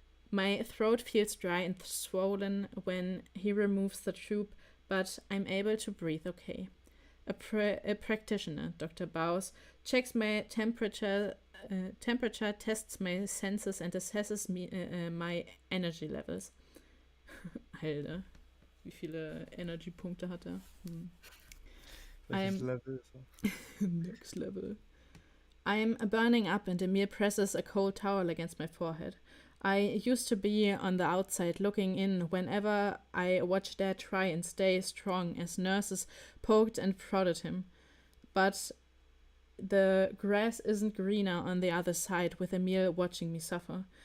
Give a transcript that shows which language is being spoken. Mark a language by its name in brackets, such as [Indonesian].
[English] My throat feels dry and swollen when he removes the tube, but I'm able to breathe okay. A practitioner, Dr. Baus, checks my temperature, tests my senses, and assesses my energy levels. [German] Alter, wie viele Energy-Punkte hat er? Welches Level ist er? [English] Next level. I'm burning up, and Emil presses a cold towel against my forehead. I used to be on the outside looking in whenever I watched Dad try and stay strong as nurses poked and prodded him. But the grass isn't greener on the other side with Emil watching me suffer.